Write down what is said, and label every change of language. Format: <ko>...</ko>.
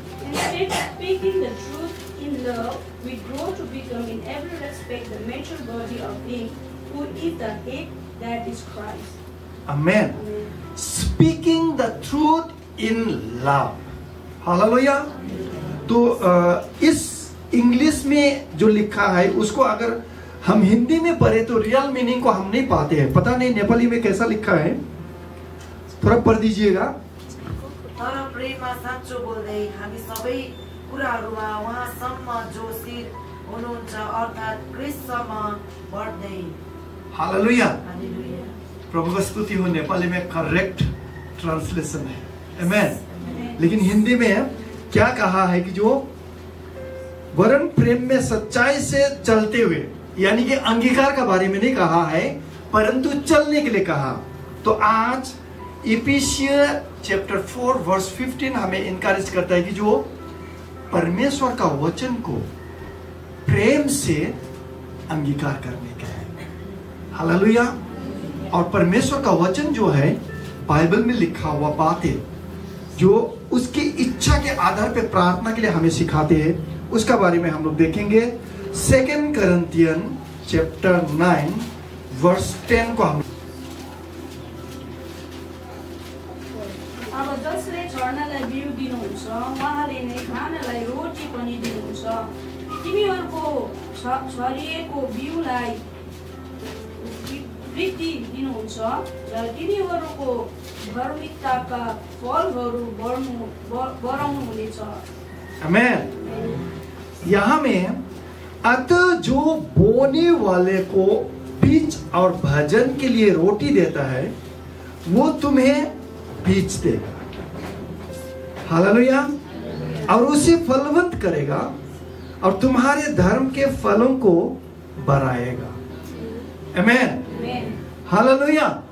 <en>Instead, speaking the truth in love, we grow to become in every respect the mature body of Him who is the head, that is Christ. Amen. Speaking the truth in love. Hallelujah.</en> <hi>तो इस English में जो लिखा है उसको अगर हम हिंदी में पढ़े तो रियल मीनिंग को हम नहीं पाते हैं। पता नहीं नेपाली में कैसा लिखा है, थोड़ा पढ़ दीजिएगा।</hi> <ne>तर प्रेममा साँचो बोल्दै हामी सबै कुराहरूमा उहाँसम्म जो शिर हुनुहुन्छ अर्थात् क्रिस्टसम्म बढ्दै। हालेलुया, हालेलुया।</ne> <hi>प्रभु का स्तुति हो। नेपाली में करेक्ट ट्रांसलेशन है, आमेन। लेकिन हिंदी में क्या कहा है कि जो वरन प्रेम में सच्चाई से चलते हुए, यानी कि अंगीकार का बारे में नहीं कहा है परंतु चलने के लिए कहा। तो आज इफिसियंस चैप्टर 4 वर्स 15 हमें इनकरेज करता है कि जो परमेश्वर का वचन को प्रेम से अंगीकार करने का है। हालेलुया। और परमेश्वर का वचन जो है बाइबल में लिखा हुआ बातें जो उसकी इच्छा के आधार पे प्रार्थना के लिए हमें सिखाते हैं, उसका बारे में हम लोग देखेंगे। सेकंड करंथियन चैप्टर 9 वर्स 10 को हम</hi> <ne>अब जसले छर्नलाई बिउ दिनुहुन्छ उहाँले नै खानलाई रोटी पनि दिनुहुन्छ। तिमीहरूको छरिएको बिउलाई वृद्धि दिनुहुन्छ र तिनीहरूको धार्मिकताका फलहरू बढाउनु हुनेछ। आमेन।</ne> <hi>यहाँ में अतः जो बोने वाले को बीज और भजन के लिए रोटी देता है वो तुम्हें बीज देगा। हालेलुया। और उसे फलवंत करेगा और तुम्हारे धर्म के फलों को बढ़ाएगा। आमेन। हालेलुया।</hi>